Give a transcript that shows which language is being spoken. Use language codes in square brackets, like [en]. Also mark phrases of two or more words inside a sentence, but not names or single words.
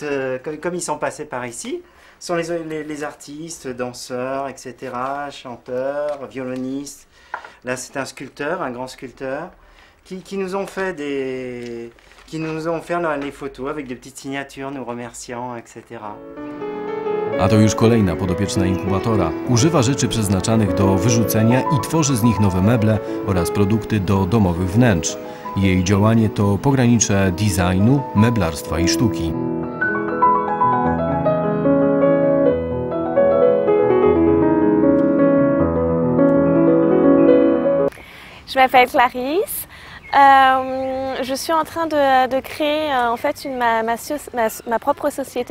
[fr] comme ils sont passés par ici, ce sont les artistes, danseurs, etc., chanteurs, violonistes. Là, c'est un sculpteur, un grand sculpteur, qui nous ont fait les photos avec des petites signatures nous remerciant, etc. [pl] A to już kolejna podopieczna inkubatora. Używa rzeczy przeznaczanych do wyrzucenia i tworzy z nich nowe meble oraz produkty do domowych wnętrz. Jej działanie to pogranicze designu, meblarstwa i sztuki. [fr] Je m'appelle Clarisse. Je suis en train de créer en fait ma propre société.